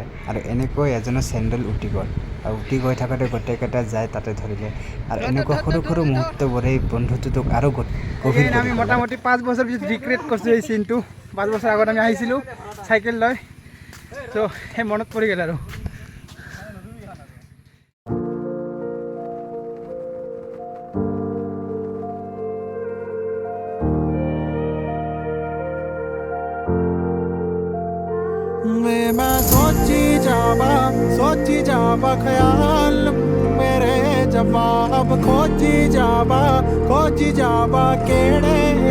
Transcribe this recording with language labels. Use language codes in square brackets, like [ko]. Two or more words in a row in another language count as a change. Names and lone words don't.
[as] আৰু এনেকৈ এজনৰ চেণ্ডেল উটি গ'ল, আৰু উটি গৈ থাকোঁতে গোটেইকেইটা যায় তাতে ধৰিলে। আৰু এনেকুৱা সৰু সৰু মুহূৰ্তবোৰ এই বন্ধুত্বটোক আৰু গভীৰ। আমি মোটামুটি 5 বছৰ পিছত ৰিক্ৰিয়েট কৰিছোঁ এই চিনটো। 5 বছৰ আগত আমি আহিছিলোঁ চাইকেল লৈ। ত' সেই মনত পৰি গ'ল আৰু। [doi] मैं सोची जावा ख्याल मेरे जवाब खोजी जावा केड़े